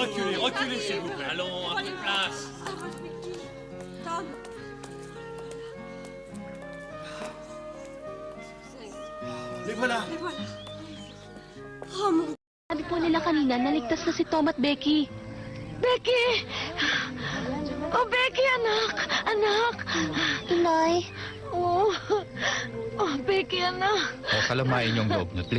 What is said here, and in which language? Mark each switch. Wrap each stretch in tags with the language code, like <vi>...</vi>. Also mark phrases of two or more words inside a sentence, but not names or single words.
<fr>reculez s'il vous plaît. Allons, à toute place. Les voilà.</fr> <tl>Sabi po nila kanina, naligtas na si Tom at Becky. Becky! Oh, Becky, anak! Anak! Inay, Oh, Becky, anak! O kalamain yung loob niyo.</tl>